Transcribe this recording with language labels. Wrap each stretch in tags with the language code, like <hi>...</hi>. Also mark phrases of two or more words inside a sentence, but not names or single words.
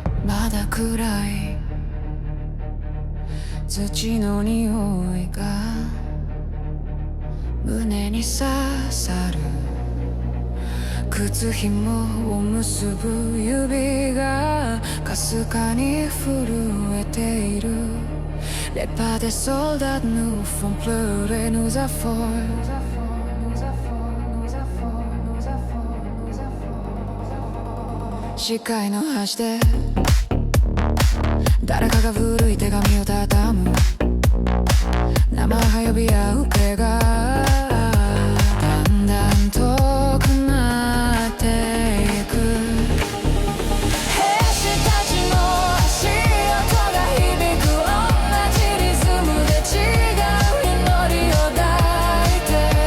<ja>まだ暗い土の匂いが胸に刺さる靴紐を結ぶ指がかすかに震えている</ja> <fr>Les pas des soldats nous font pleurer, nous affolent.</fr> <ja>視界の端で誰かが古い手紙を畳む名前は呼び合う手がだんだん遠くなっていく兵士たちの足音が響く同じリズムで違う祈りを抱いて</ja>